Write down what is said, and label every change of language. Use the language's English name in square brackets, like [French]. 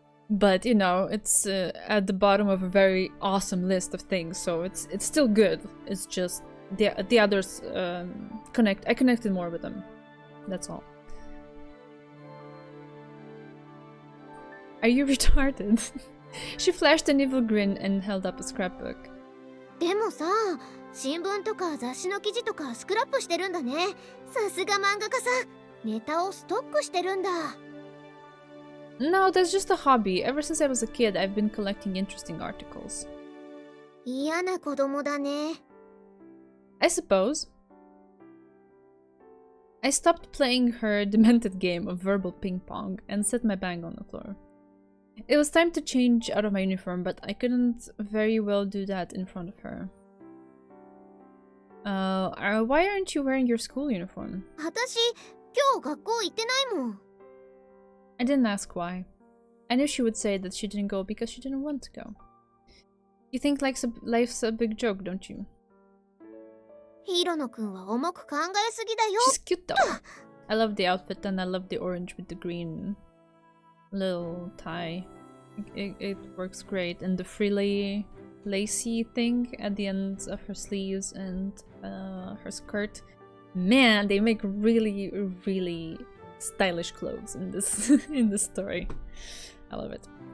[English] But you know, it's at the bottom of a very awesome list of things, so it's still good. It's just the others I connected more with them. That's all. Are you retarded? She flashed an evil grin and held up a scrapbook. [Japanese] でもさ、新聞とか雑誌の記事とかスクラップしてるんだね。さすが漫画家さん。ネタをストックしてるんだ。 [English] No, that's just a hobby. Ever since I was a kid, I've been collecting interesting articles. [Japanese] 嫌な子供だね。 [English] I suppose. I stopped playing her demented game of verbal ping pong and set my bag on the floor. It was time to change out of my uniform, but I couldn't very well do that in front of her. Why aren't you wearing your school uniform? [Japanese] 私、今日学校行ってないもん。 [English] I didn't ask why. I knew she would say that she didn't go because she didn't want to go. You think life's a big joke, don't you? [Japanese] ヒロノくんは重く考えすぎだよ。 [English] She's cute though. I love the outfit and I love the orange with the green little tie. It works great. And the frilly, lacy thing at the ends of her sleeves and her skirt. Man, they make really, really stylish clothes in this in this story. I love it.